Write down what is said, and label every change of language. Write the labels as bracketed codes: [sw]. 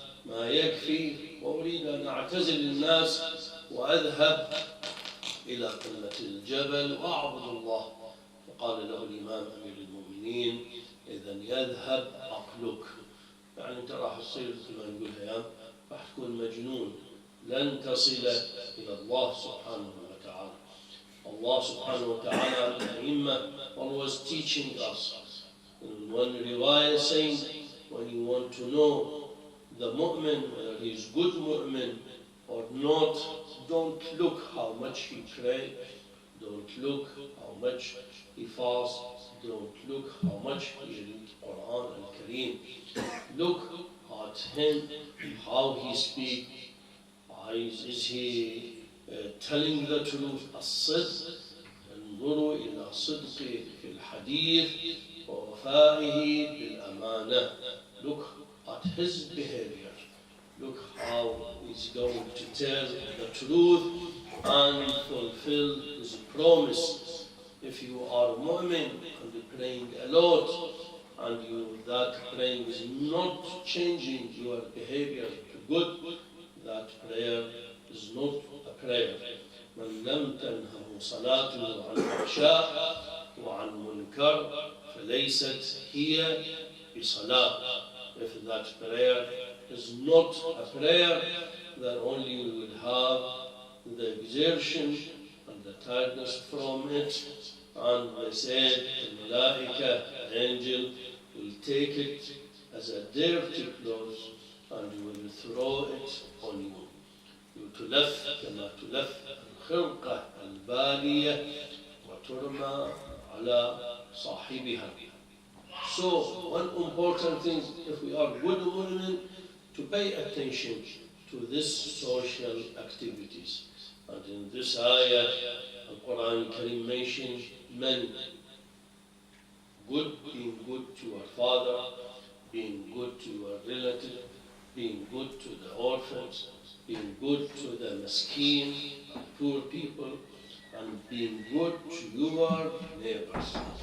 [ar] ما يكفي وأريد أن أعتزل الناس وأذهب إلى قمة الجبل وأعبد الله. فقال له الإمام أمير المؤمنين إذا يذهب عقلك، يعني أنت راح تصير مثل ما نقول هيام، راح تكون مجنون، لن تصل إلى الله سبحانه وتعالى. [en] Allah subhanahu wa ta'ala, the Imam, always teaching us. In one riwayah saying, when you want to know the mu'min, whether he is good mu'min or not, don't look how much he prays, don't look how much he fasts, don't look how much he reads Quran al-Kareem. Look at him, how he speaks. Is he telling the truth? [ar] الصدق، انظروا إلى صدقه في الحديث ووفائه بالأمانة. [en] Look at his behavior. Look how he's going to tell the truth and fulfill his promise. If you are a mu'min and you're praying a lot, and that praying is not changing your behavior to good, that prayer is not a prayer. [ar] من لم تنهه صلاته عن فحشاء وعن منكر فليست هي بصلاة. [en] If that prayer is not a prayer, then only you will have the exertion and the tiredness from it. And they said the malaika, the angel, will take it as a dirty cloth and will throw it on you. [ar] تلف كما تلف الخرقة البالية وترمى على صاحبها. [en] So one important thing, if we are good women, to pay attention to this social activities. And in this ayah, the Quran Kareem mentions men. Good, being good to our father, being good to our relative, being good to the orphans, being good to the maskeen, poor people, and being good to your neighbors.